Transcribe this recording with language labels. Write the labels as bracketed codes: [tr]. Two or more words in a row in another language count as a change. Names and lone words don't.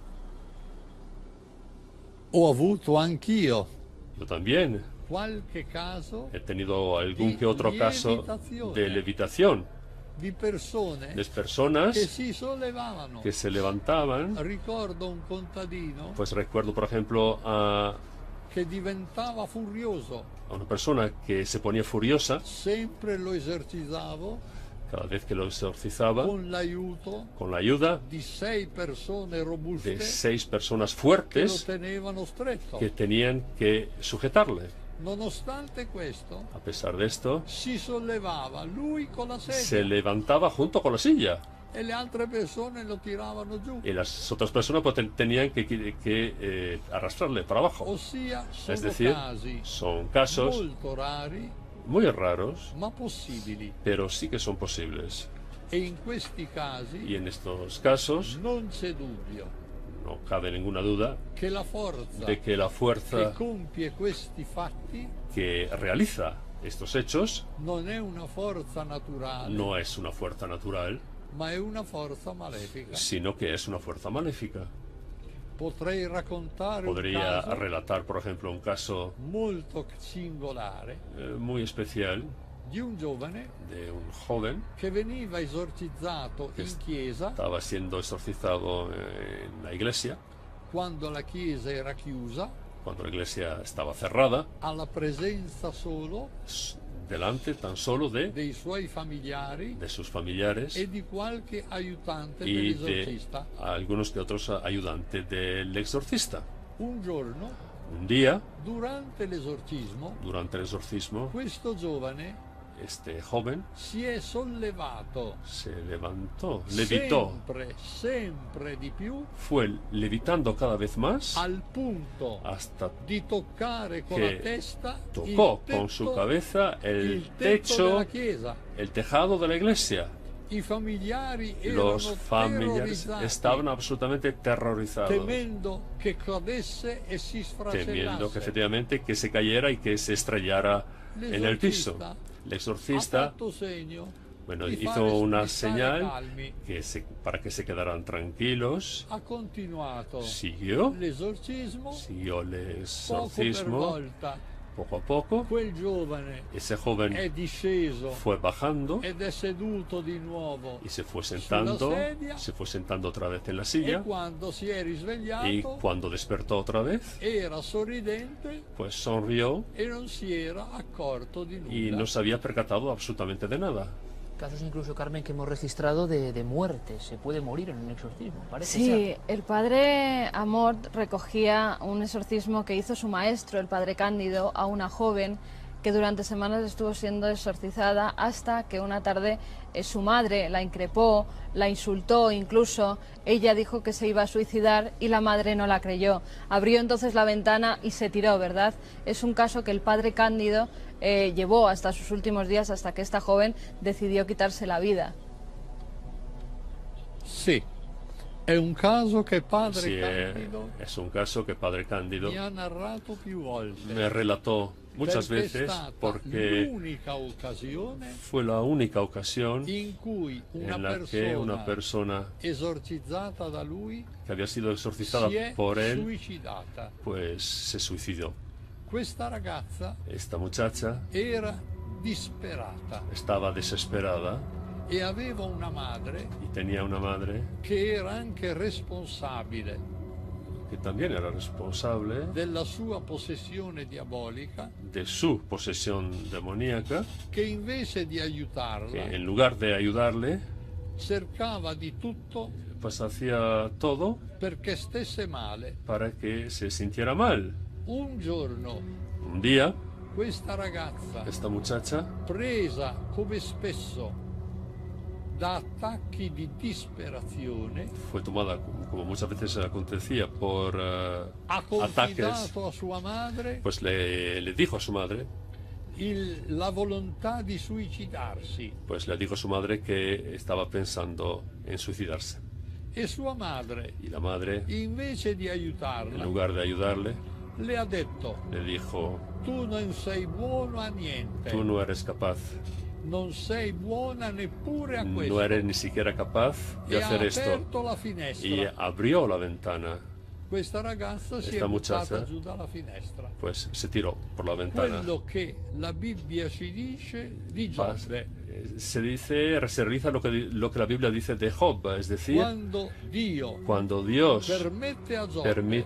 [it] Ho avuto anch'io [es] Yo también [it] qualche caso [es] he tenido algún [it] Di [es] que otro caso [it] lievitazione. [es] de levitación, [it] di persone [es] de personas [it] che si sollevavano. [es] que se levantaban. [it] Ricordo un contadino [es] Pues recuerdo, por ejemplo, a [it] che diventava furioso. [es] una persona que se ponía furiosa [it] Sempre lo esercitavo [es] cada vez que lo exorcizaba [it] con l'aiuto [es] con la ayuda [it] di 6 persone robuste [es] de 6 personas [it] che lo [es] fuertes [it] tenevano stretto. [es] que tenían que sujetarle. [it] Nonostante questo, [es] A pesar de esto, [it] si sollevava lui con la [es] se [it] sedia [es] levantaba junto con la silla [it] e le altre persone lo tiravano giù. [es] y las otras personas pues, tenían que arrastrarle para abajo. [it] Ossia, sono [es] Es decir, [it] casi [es] son casos [it] molto rari, [es] muy raros, [it] ma possibili. [es] pero sí que son posibles. [it] E in questi casi [es] Y en estos casos [it] non c'è dubbio [es] no cabe ninguna duda [it] che la forza [es] de que la [it] che [es] fuerza [it] compie questi fatti [es] que realiza estos hechos [it] non è una forza naturale, [es] no es una fuerza natural, [it] ma è una forza malefica. [es] sino que es una fuerza maléfica. [it] Potrei raccontare un [es] Podría [it] caso [es] relatar, por ejemplo, un caso [it] molto singolare [es] muy especial [it] di un giovane [es] de un joven [it] che veniva esorcizzato in chiesa [es] estaba siendo exorcizado en la iglesia [it] quando la chiesa era chiusa, [es] cuando la iglesia estaba cerrada, [it] alla presenza solo [es] delante tan solo [it] dei suoi familiari [es] de sus familiares [it] e di qualche aiutante [es] y de [it] dell'esorcista. [es] algunos de otros ayudantes del exorcista. [it] Un giorno, [es] Un día, [it] durante l'esorcismo, [es] durante el exorcismo, [it] questo giovane [es] este joven [it] si è sollevato [es] se levantó, levitó, [it] sempre di più, [es] fue levitando cada vez más [it] al punto [es] hasta [it] di toccare con che la testa [es] tocó [it] il [es] con su [it] tetto- [es] cabeza [it] il [es] el [it] tetto [es] techo, [it] della chiesa. [es] el tejado de la iglesia. [it] I familiari erano [es] Los familiares [it] terrorizzati, [es] estaban absolutamente terrorizados, [it] temendo che cadesse e si [es] temiendo que [it] sfracellasse. [es] efectivamente que se cayera y que se estrellara en el piso. El [it] Ha [es] exorcista, [it] fatto segno [es] bueno, [it] di [es] hizo [it] fare- [es] una [it] di stare [es] señal [it] calmi. [es] para que se quedaran tranquilos. [it] Ha continuato [es] Siguió [it] l'esorcismo, [es] el [it] poco per [es] exorcismo [it] volta [es] poco a poco. [it] quel giovane [es] Ese joven [it] è disceso [es] fue bajando [it] ed è seduto di nuovo [es] y se fue sentando, [it] sedia. [es] se fue sentando otra vez en la [it] e [es] silla. [it] quando si è [es] Y [it] risvegliato [es] cuando despertó otra vez, [it] era sorridente [es] pues sonrió [it] e non si era accorto di [es] y [it] nulla. [es] no se había percatado absolutamente de nada. Casos incluso, Carmen, que hemos registrado de muerte. Se puede morir en un exorcismo, parece Sí, ser. el padre Amort recogía un exorcismo que hizo su maestro, el padre Cándido, a una joven que durante semanas estuvo siendo exorcizada hasta que una tarde su madre la increpó, la insultó incluso. Ella dijo que se iba a suicidar y la madre no la creyó. Abrió entonces la ventana y se tiró, ¿verdad? Es un caso que el padre Cándido llevó hasta sus últimos días, hasta que esta joven decidió quitarse la vida. [it] Sì, È un caso che padre [es] Sí, [it] Candido [es] es un caso que Padre Cándido [it] mi ha narrato più volte. [es] me relató muchas [it] Perché è [es] veces [it] stata [es] porque [it] l'unica occasione [es] fue la única ocasión [it] in cui una [es] en la que una [it] persona [es] persona [it] esorcizzata da lui [es] que había sido exorcizada [it] si è [es] por él, [it] suicidata. [es] pues se suicidó. [it] Questa ragazza [es] Esta muchacha [it] era disperata [es] estaba desesperada [it] e aveva una madre [es] y tenía una madre [it] che era anche responsabile [es] que también era responsable [it] della sua possessione diabolica, [es] de su posesión demoníaca, [it] che invece di [es] que [it] aiutarla [es] en lugar de ayudarle, [it] cercava di tutto [es] pues hacía todo [it] perché stesse male. [es] para que se sintiera mal. [it] Un giorno [es] Un día, [it] questa ragazza, [es] esta muchacha, [it] presa come spesso da attacchi di disperazione, [es] fue tomada, como muchas veces acontecía, por [it] ha [es] ataques, [it] confidato a sua madre [es] pues le dijo a su madre, [it] la volontà di suicidarsi, [es] pues le dijo a su madre que estaba pensando en suicidarse. [it] e sua madre, [es] Y la madre, [it] invece di [es] en [it] aiutarla, [es] lugar de ayudarle, [it] le ha detto: [es] le dijo, [it] tu non sei buono a niente, [es] tú no eres capaz, [it] non sei buona neppure a questo. [es] no eres ni siquiera capaz de [it] E ha [es] hacer esto. [it] aperto la [es] Y [it] finestra. [es] abrió la ventana, [it] Questa ragazza si [es] Esta [it] è buttata [es] muchacha- [it] giù dalla finestra. [es] pues se tiró por la ventana. [it] Quello che la Bibbia ci dice di Giobbe, [es] Se realiza lo que la Biblia dice de Job, es decir, [it] quando Dio [es] cuando Dios [it] permette a Giobbe